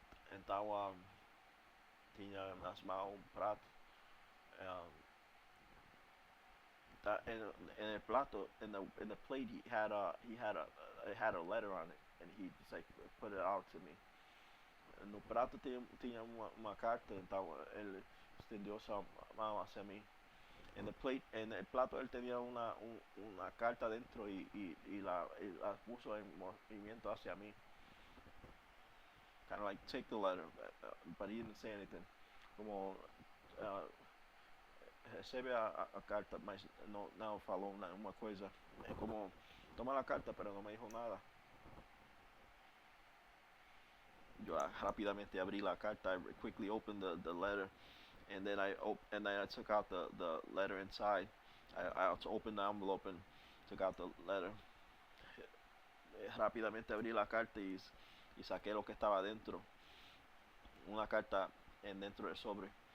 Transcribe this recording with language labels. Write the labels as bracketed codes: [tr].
[pt] Então tinha nas mãos um prato. [en] In the plato, in the plate, he had a letter on it, and he just like put it out to me. [pt] No prato tinha uma carta, então ele estendeu sua mão [es] hacia mí. En el plato él tenía una carta dentro y la puso en movimiento hacia mí. [en] Kind of like, take the letter, but he didn't say anything. [pt] Como recebe a carta, mas não falou uma coisa. [es] Como, toma a carta, pero no me dijo nada. Yo rápidamente abrí la carta. [en] I quickly opened the letter, and then I took out the letter inside. I opened the envelope and took out the letter. [es] Rápidamente abrí la carta y saqué lo que estaba dentro. Una carta dentro del sobre.